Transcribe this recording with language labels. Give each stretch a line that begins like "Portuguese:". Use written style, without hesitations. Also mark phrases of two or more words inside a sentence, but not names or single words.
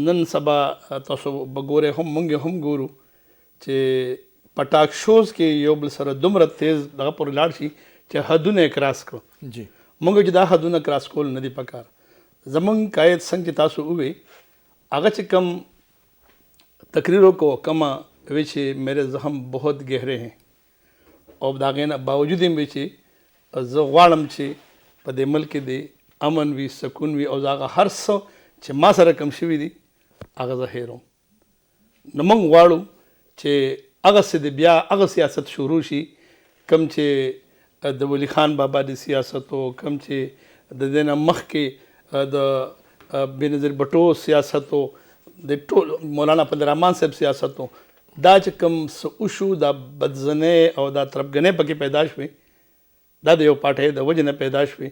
Pashto: نن سبا تاسو به ګورئ، هم موږ هم ګورو چې په ټاک شوز کې یو بل سره دومره تیز دغه پورې لاړ شي چې حدونه یې کراس کړو. جی. موږ چې دا حدونه کراس کول نه دي پکار. زمونږ قاید څنګه چې تاسو ووی هغه چې کم تقریروں کو کما وی چې
Urdu: میرے زخم بہت گہرے ہیں
Pashto: او د هغې نه باوجود هم وی چې زه غواړم چې په دې ملک کې د امن وي، سکون وي او د هغه هر څه چې ما سره کم شوي دي هغه زه هیروم. نو موږ غواړو چې هغسې د بیا هغه سیاست شروع شي کم چې د ولی خان بابا د سیاست او کم چې د دې نه مخکې د بېنظیر بټو سیاست او د ټول مولانا عبدالرحمن صاحب سیاست او دا چې کوم څه وشو دا بدزنۍ او دا طرفګنۍ پکې پیدا شوې دا د یو پارټۍ د وجې نه پیدا شوې.